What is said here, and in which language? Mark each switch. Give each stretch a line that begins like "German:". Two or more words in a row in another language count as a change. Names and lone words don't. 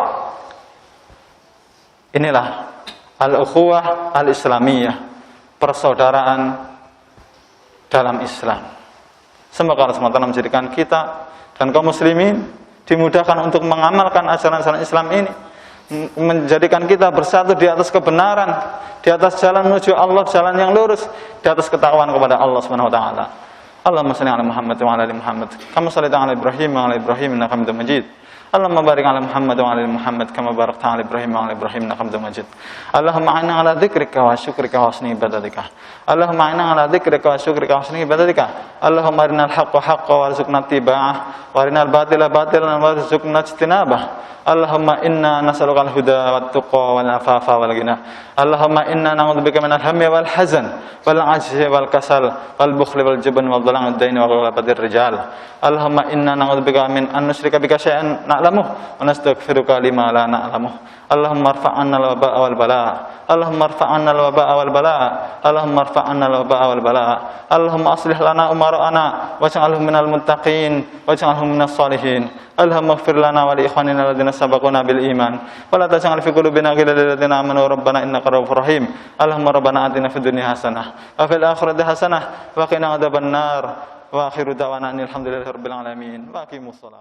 Indonesian: Inilah
Arabic: الأخوة الإسلامية,
Indonesian: persaudaraan dalam Islam. Semoga Allah SWT menjadikan kita dan kaum muslimin dimudahkan untuk mengamalkan ajaran-ajaran Islam ini, menjadikan kita bersatu di atas kebenaran, di atas jalan menuju Allah, jalan yang lurus, di atas ketakwaan kepada Allah
Arabic: سبحانه وتعالى. اللهم صل على محمد وعلى آل محمد كما صليت على إبراهيم وعلى إبراهيم إنك حميد مجيد. اللهم بارك على محمد وعلى آل محمد كما باركت على إبراهيم وعلى إبراهيم إنك حميد مجيد. اللهم أعنا على ذكرك وشكرك وحسن عبادتك. اللهم أعنا على ذكرك وشكرك وحسن عبادتك. اللهم أرنا الحق حقا وارزقنا اتباعه وأرنا الباطل باطلا وارزقنا اجتنابه. اللهم إنا نسألك الهدى والتقى والعفاف والغنى. اللهم إنا نعوذ بك من الهم والحزن والعجز والكسل والبخل والجبن والضلال والدين وغلبة الرجال. اللهم إنا نعوذ بك من أن نشرك بك شيئا نعلمه ونستغفرك لما لا نعلمه. اللهم ارفع عنا الوباء والبلاء اللهم ارفع عنا الوباء والبلاء'. اللهم ارفع عنا الوباء والبلاء اللهم أصلح لنا أمراءنا واجعلهم من المتقين واجعلهم من الصالحين. اللهم اغفر لنا ولإخواننا الذين سبقونا بالإيمان ولا تجعل في قلوبنا غلا للذين آمنوا ربنا إنك رءوف رحيم. اللهم ربنا آتنا في الدنيا حسنة وفي الآخرة حسنة وقنا عذاب النار. وآخر دعوانا الحمد لله رب العالمين. وأقيموا الصلاة.